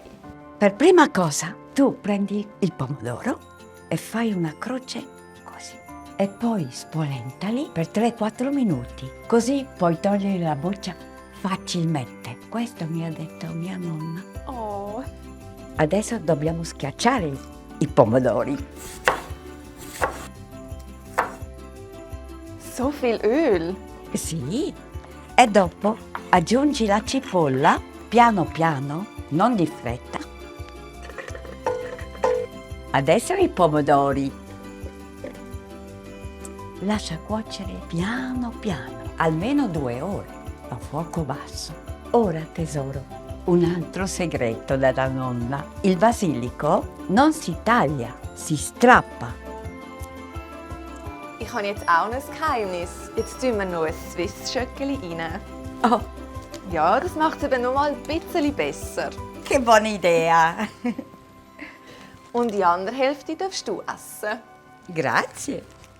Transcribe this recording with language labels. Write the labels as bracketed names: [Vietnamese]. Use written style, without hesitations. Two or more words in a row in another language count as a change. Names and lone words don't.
[Italian] Per prima cosa, tu prendi il pomodoro e fai una croce così. E poi spolentali per 3-4 minuti. Così puoi togliere la buccia facilmente. Questo mi ha detto mia nonna. Oh. Adesso dobbiamo schiacciare i pomodori. [German] So viel Öl. [Italian] Sì. E dopo aggiungi la cipolla piano piano, non di fretta. Adesso i pomodori. Lascia cuocere piano piano, almeno 2 ore, a fuoco basso. Ora tesoro, un altro segreto della nonna. Il basilico non si taglia, si strappa. [German] Ich habe jetzt auch ein Geheimnis. Jetzt tun wir noch ein Swiss-Schöckeli rein. Oh, Ja, das macht es eben noch mal ein bisschen besser. [Italian] che buona idea! [German] Und die andere Hälfte darfst du essen. [Italian] Grazie.